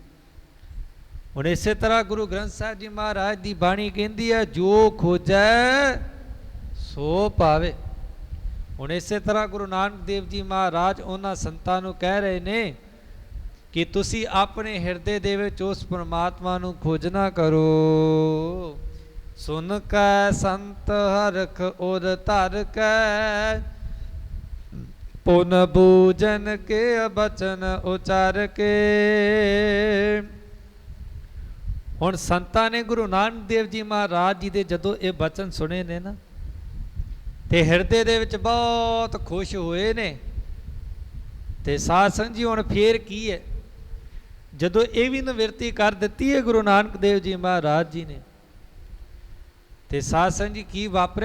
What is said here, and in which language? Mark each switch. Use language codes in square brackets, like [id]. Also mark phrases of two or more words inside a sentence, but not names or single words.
[pa] ਹੁਣ ਇਸੇ ਤਰ੍ਹਾਂ ਗੁਰੂ ਗ੍ਰੰਥ ਸਾਹਿਬ ਜੀ ਮਹਾਰਾਜ ਦੀ ਬਾਣੀ ਕਹਿੰਦੀ ਹੈ, ਜੋ ਖੋਜੈ ਸੋ ਪਾਵੇ। ਹੁਣ ਇਸੇ ਤਰ੍ਹਾਂ ਗੁਰੂ ਨਾਨਕ ਦੇਵ ਜੀ ਮਹਾਰਾਜ ਉਹਨਾਂ ਸੰਤਾਂ ਨੂੰ ਕਹਿ ਰਹੇ ਨੇ ਕਿ ਤੁਸੀਂ ਆਪਣੇ ਹਿਰਦੇ ਦੇ ਵਿੱਚ ਉਸ ਪਰਮਾਤਮਾ ਨੂੰ ਖੋਜਣਾ ਕਰੋ। [bra] सुन कै संत हरख उर धर कै पुन बूजन के बचन उचार के। [pa] ਹੁਣ ਸੰਤਾਂ ਨੇ ਗੁਰੂ ਨਾਨਕ ਦੇਵ ਜੀ ਮਹਾਰਾਜ ਜੀ ਦੇ ਜਦੋਂ ਇਹ ਬਚਨ ਸੁਣੇ ਨੇ ਨਾ, ਤੇ ਹਿਰਦੇ ਦੇ ਵਿੱਚ ਬਹੁਤ ਖੁਸ਼ ਹੋਏ ਨੇ। ਤੇ ਸਾਧ ਸੰਗਤ ਜੀ ਹੁਣ ਫੇਰ ਕੀ ਹੈ, ਜਦੋਂ ਇਹ ਵੀ ਨਿਵਰਤੀ ਕਰ ਦਿੱਤੀ ਹੈ ਗੁਰੂ ਨਾਨਕ ਦੇਵ ਜੀ ਮਹਾਰਾਜ ਜੀ ਨੇ, ਤੇ ਸਾਧ ਸੰਗਤ ਜੀ ਕੀ ਵਾਪਰਿਆ।